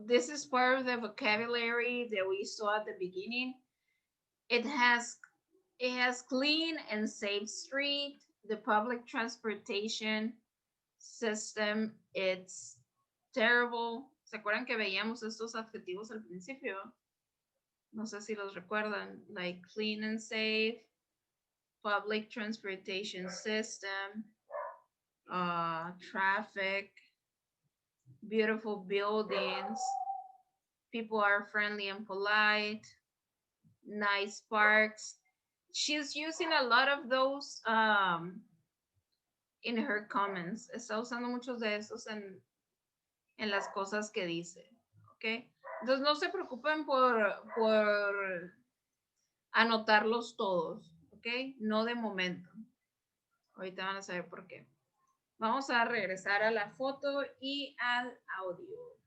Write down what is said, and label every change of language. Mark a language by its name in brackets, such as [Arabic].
[English] This is part of the vocabulary that we saw at the beginning. It has clean and safe street. The public transportation system, it's terrible. [Spanish] ¿Se acuerdan que veíamos estos adjetivos al principio? No sé si los recuerdan, [English] like clean and safe, public transportation system, traffic, beautiful buildings, people are friendly and polite, nice parks. She's using a lot of those in her comments. [Spanish] Está usando muchos de esos en las cosas que dice. ¿Ok? Entonces no se preocupen por anotarlos todos. ¿Ok? No de momento. Ahorita van a saber por qué. Vamos a regresar a la foto y al audio.